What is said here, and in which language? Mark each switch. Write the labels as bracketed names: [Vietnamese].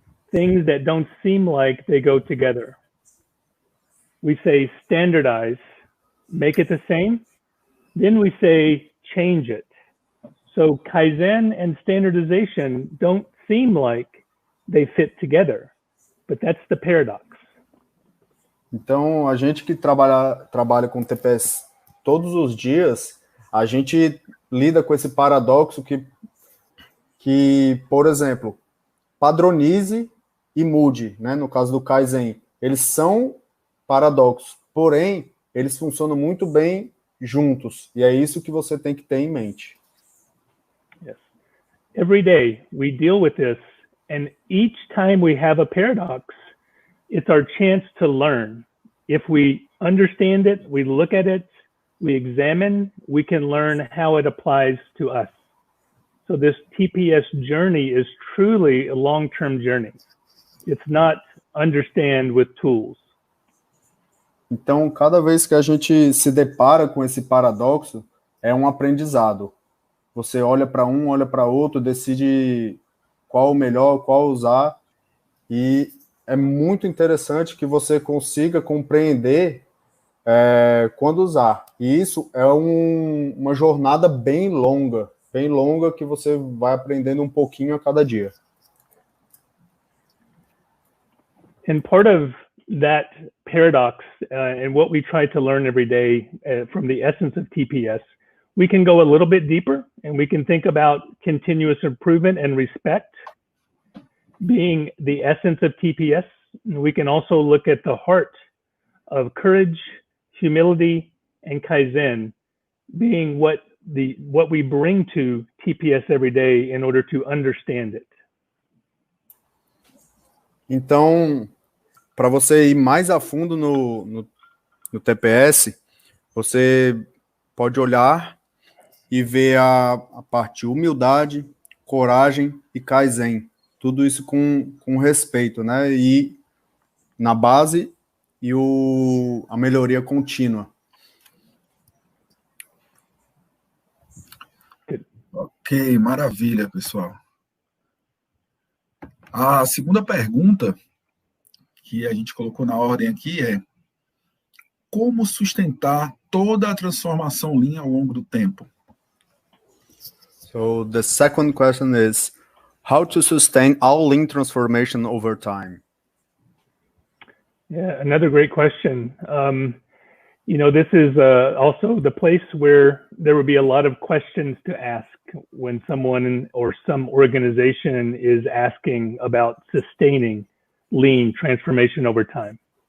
[English] Things that don't seem like they go together. We say standardize, make it the same. Then we say change it. So Kaizen and standardization don't seem like they fit together, but that's the paradox. [Portuguese] Então, a gente que trabalha com TPS todos os dias, a gente lida com esse paradoxo que, por exemplo, padronize e mude, né? No caso do Kaizen, eles são paradoxos, porém, eles funcionam muito bem juntos, e é isso que você tem que ter em mente. [English] Yes. Every day we deal with this, and each time we have a paradox, it's our chance to learn. If we understand it, we look at it, we examine, we can learn how it applies to us. So this TPS journey is truly a long-term journey. It's not understand with tools. [Portuguese] Então, cada vez que a gente se depara com esse paradoxo, é um aprendizado. Você olha para um, olha para outro, decide qual o melhor, qual usar, e é muito interessante que você consiga compreender quando usar. E isso é uma jornada bem longa que você vai aprendendo um pouquinho a cada dia. [English] And part of that paradox and what we try to learn every day from the essence of TPS, we can go a little bit deeper and we can think about continuous improvement and respect being the essence of TPS. we can also look at the heart of courage, humility, and Kaizen being what we bring to TPS every day in order to understand it. [Portuguese] Então, para você ir mais a fundo no TPS, você pode olhar e ver a parte de humildade, coragem e Kaizen. Tudo isso com respeito, né? E na base e a melhoria contínua. Ok, maravilha, pessoal. A segunda pergunta que a gente colocou na ordem aqui é: como sustentar toda a transformação Lean ao longo do tempo? [English] So the second question is, how to sustain all Lean transformation over time? Yeah, another great question. This is also the place where there will be a lot of questions to ask when someone or some organization is asking about sustaining Lean transformation over time.